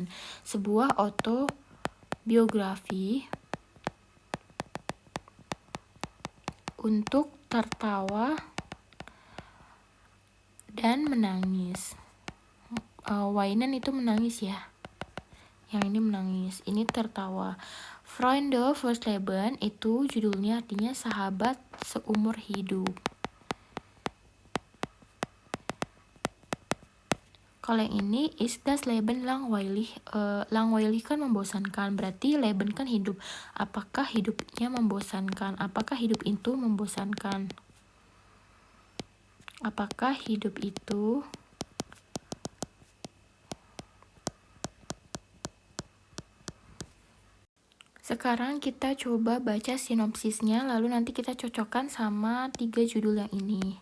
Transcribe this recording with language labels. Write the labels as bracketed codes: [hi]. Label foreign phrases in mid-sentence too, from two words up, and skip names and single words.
[id] Sebuah autobiografi untuk tertawa dan menangis. Weinen itu menangis ya. Yang ini menangis, ini tertawa. Freunde fürs Leben itu judulnya artinya sahabat seumur hidup. Kalau yang ini [de] ist das Leben langweilig. [id] Langweilig kan membosankan, berarti Leben kan hidup. Apakah hidupnya membosankan? Apakah hidup itu membosankan? Apakah hidup itu Sekarang kita coba baca sinopsisnya, lalu nanti kita cocokkan sama 3 judul yang ini.